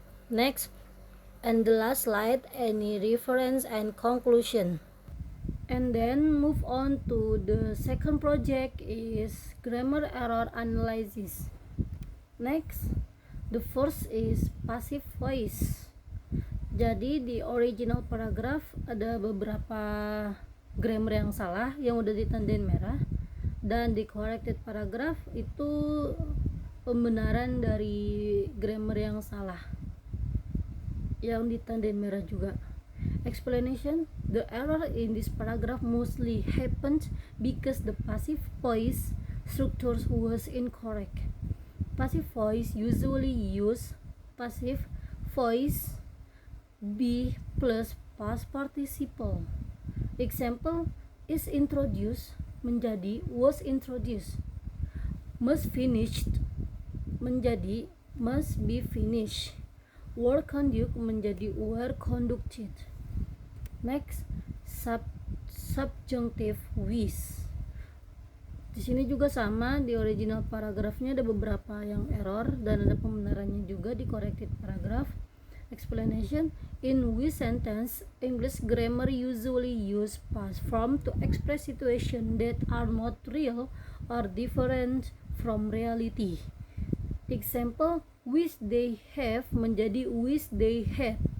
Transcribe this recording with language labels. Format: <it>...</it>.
<en>Next, and the last slide, any reference and conclusion. And then move on to the second project is grammar error analysis. Next, the first is passive voice.</en> <id>Jadi di original paragraph ada beberapa grammar yang salah yang udah ditandain merah, dan di corrected paragraph itu pembenaran dari grammar yang salah yang ditandain merah juga.</id> <en>Explanation. The error in this paragraph mostly happened because the passive voice structure was incorrect. Passive voice usually use passive voice be plus past participle. Example, is introduced menjadi was introduced. Must finished menjadi must be finished. Were conduct menjadi were conducted. Next, subjunctive with.</en> <id>Di sini juga sama, di original paragrafnya ada beberapa yang error dan ada pembenarannya juga di corrected paragraph.</id> <en>Explanation: in with sentence, English grammar usually use past form to express situations that are not real or different from reality. Example: wish they have menjadi wish they had.</en>